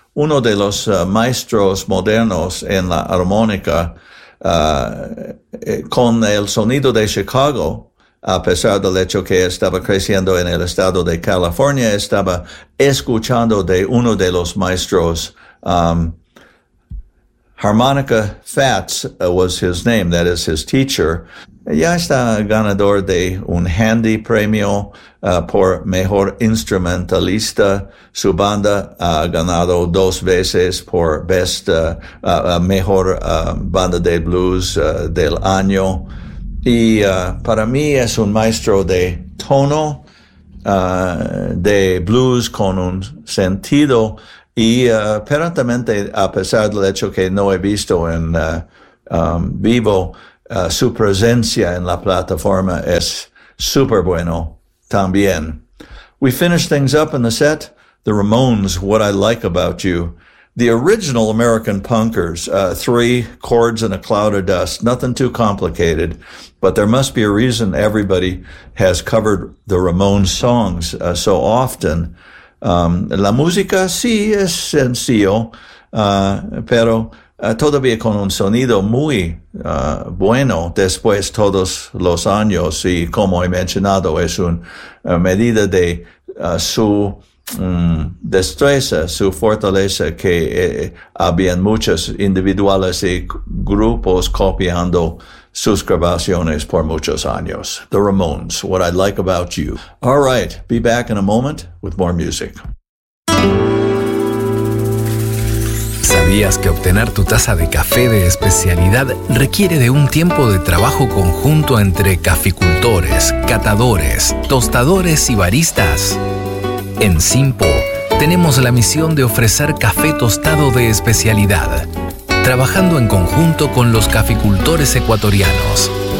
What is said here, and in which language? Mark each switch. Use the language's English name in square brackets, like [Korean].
[Spanish] Uno de los maestros modernos en la armónica, con el sonido de Chicago, a pesar del hecho que estaba creciendo en el estado de California, estaba escuchando de uno de los maestros. [English] Harmonica Fats was his name, that is his teacher. [Spanish] Ya está ganador de un Handy Premio por Mejor Instrumentalista. Su banda ha ganado dos veces por Best Mejor Banda de Blues del Año. Y para mí es un maestro de tono, de blues con un sentido. Y aparentemente, a pesar del hecho que no he visto en vivo, su presencia en la plataforma es súper bueno también. [English] We finish things up in the set. The Ramones, What I Like About You. The original American punkers, three chords and a cloud of dust. Nothing too complicated, but there must be a reason everybody has covered the Ramones songs so often. [Spanish] La música sí es sencillo, pero todavía con un sonido muy bueno después todos los años, y como he mencionado, es una medida de su destreza, su fortaleza, que habían muchos individuales y grupos copiando sus grabaciones por muchos años. [English] The Ramones, What I Like About You. All right, be back in a moment with more music. [Spanish] ¿Sabías que obtener tu taza de café de especialidad requiere de un tiempo de trabajo conjunto entre caficultores, catadores, tostadores y baristas? En Simpo tenemos la misión de ofrecer café tostado de especialidad, trabajando en conjunto con los caficultores ecuatorianos.